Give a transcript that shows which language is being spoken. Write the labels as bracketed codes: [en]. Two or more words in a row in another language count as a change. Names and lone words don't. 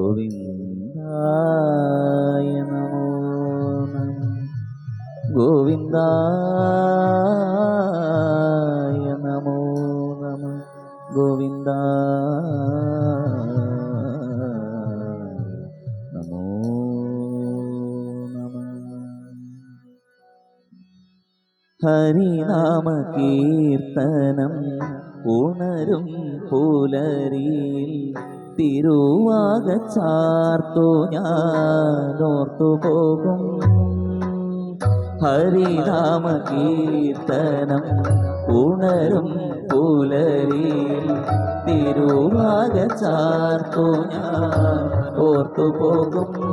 [sa] गोविन्दाय नमो नमः गोविन्दाय नमो नमः गोविन्दाय नमो नमः [ml] ഹരിനാമകീർത്തനം ഉണരും പുലരിയിൽ തിരുവാകച്ചാർത്തു ഞാനോർത്തു പോകും. ഹരിനാമകീർത്തനം ഉണരും പുലരിയിൽ തിരുവാകച്ചാർത്തു ഞാൻ ഓർത്തു പോകും.